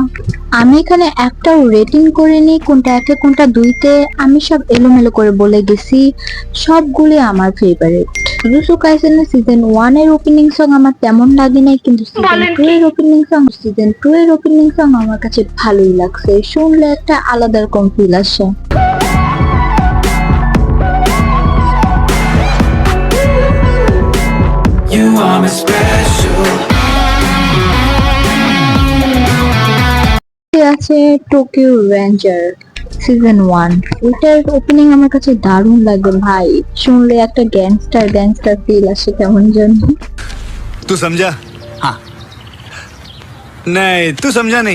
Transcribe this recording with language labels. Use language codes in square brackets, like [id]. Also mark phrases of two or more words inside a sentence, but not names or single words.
[bn] আমি এখানে একটাও রেটিং করিনি, কোনটা একে কোনটা দুইতে, আমি সব এলোমেলো করে বলে গেছি। সবগুলি আমার ফেভারিট। জুজুৎসু কাইসেনের সিজন 1 এর [en] opening song [bn] আমার তেমন লাগে নাই, কিন্তু সিজন 2 এর [en] opening song [bn] আমার কাছে ভালোই লাগছে, শুনলে একটা আলাদা রকম ফিল আসে। [en] You are my special. [bn] আছে টোকিও রেঞ্জার সিজন 1। ওটার ওপেনিং আমার কাছে দারুণ লাগে ভাই, শুনলে একটা [en] gangster gangster feel [bn] আসে কেমন জন্য। [hi] तू समझा? हाँ नहीं तू समझा नहीं।